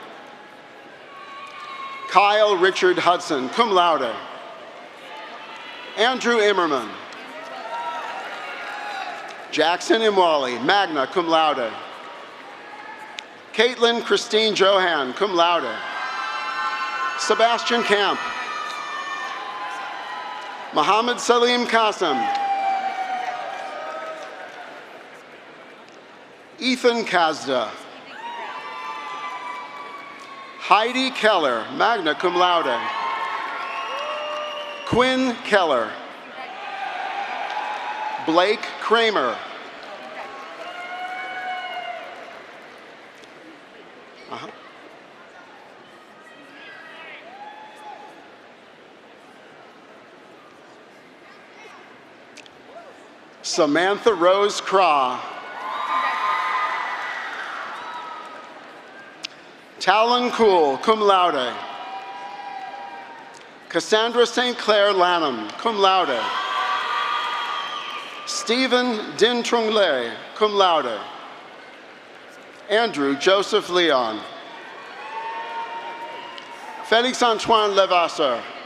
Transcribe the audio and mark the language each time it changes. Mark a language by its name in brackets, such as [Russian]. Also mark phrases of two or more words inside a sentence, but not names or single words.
[English] Kyle Richard Hudson, [Latin] cum laude. [English] Andrew Immerman. Jackson Imwali, [Latin] magna cum laude. [English] Caitlin Christine Johan, [Latin] cum laude. [English] Sebastian Camp. Mohammed Salim Qasim. Ethan Kazda. Heidi Keller, [Latin] magna cum laude. [English] Quinn Keller. Blake Kramer. Samantha Rose Craw. Talon Cool, [Latin] cum laude. [English] Cassandra St. Clair Lanham, [Latin] cum laude. [English] Stephen Din Trung Le, [Latin] cum laude. [English] Andrew Joseph Leon. Felix Antoine Levasseur.